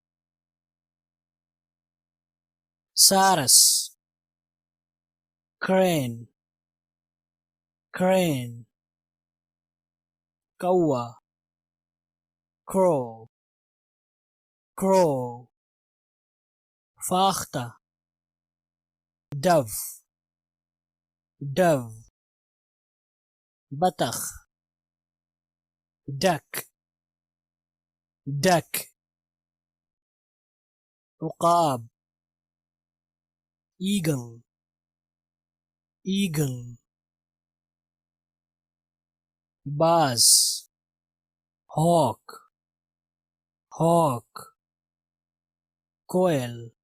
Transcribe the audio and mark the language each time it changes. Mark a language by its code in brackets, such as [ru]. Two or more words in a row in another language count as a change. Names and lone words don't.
[en] سارس، crane, crane, کوا، crow, crow, فاختہ، dove, dove, بطخ، duck, duck, عقاب، eagle, eagle, باز، hawk, hawk, کوئل،